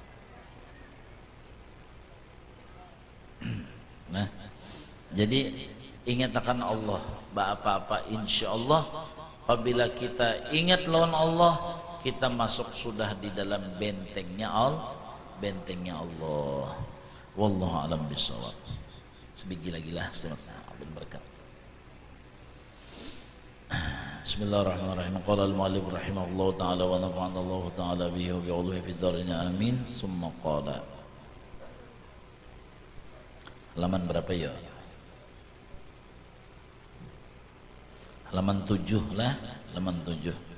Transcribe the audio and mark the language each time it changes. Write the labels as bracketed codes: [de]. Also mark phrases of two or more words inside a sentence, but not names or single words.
[bjn] Nah, jadi ingat akan Allah. Apa-apa [ar] إن شاء الله [bjn] apabila kita ingat lawan Allah, kita masuk sudah di dalam bentengnya Allah. [ar] والله أعلم بالصواب. [bjn] Sebiji lagi lah setengah berkat. [ar] بسم الله الرحمن الرحيم. قال المؤلف رحمه الله تعالى ونفعنا الله تعالى به وبعلومه في الدارين آمين. ثم قال. [bjn] Halaman berapa ya? Halaman 7 lah, halaman 7.